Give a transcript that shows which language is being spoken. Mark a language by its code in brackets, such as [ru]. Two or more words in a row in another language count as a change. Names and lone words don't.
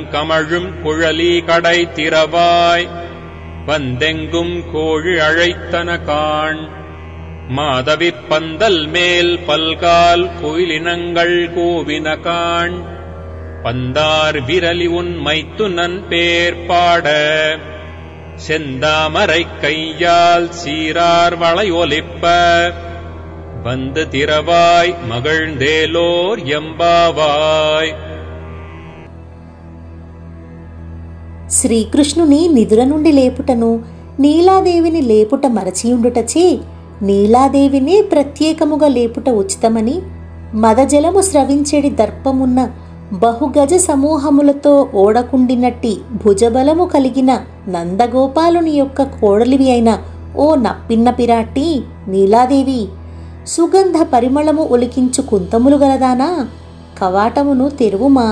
[ta] கமழும் குழலி கடை திறவாய் வந்தெங்கும் கோழி அழைத்தன காண் மாதவிற் பந்தல் மேல் பல்கால் கோயிலினங்கள் கூவின காண் பந்தார் விரலி உன் மைத்துனன் பேர் பாட செந்தாமரை கையால் சீரார் வளையொலிப்ப வந்து திறவாய் மகிழ்ந்தேலோர் எம்பாவாய். [te] శ్రీకృష్ణుని నిదుర నుండి లేపుటను నీలాదేవిని లేపుట మరచియుండుటచే నీలాదేవిని ప్రత్యేకముగా లేపుట ఉచితమని మదజలము స్రవించెడి దర్పమున్న బహుగజ సమూహములతో ఓడకుండినట్టి భుజబలము కలిగిన నందగోపాలుని యొక్క కోడలివి అయిన ఓ నప్పిన్న పిరాట్టి నీలాదేవి, సుగంధ పరిమళము ఒలికించు కుంతములు గలదానా, కవాటమును తెరువుమా.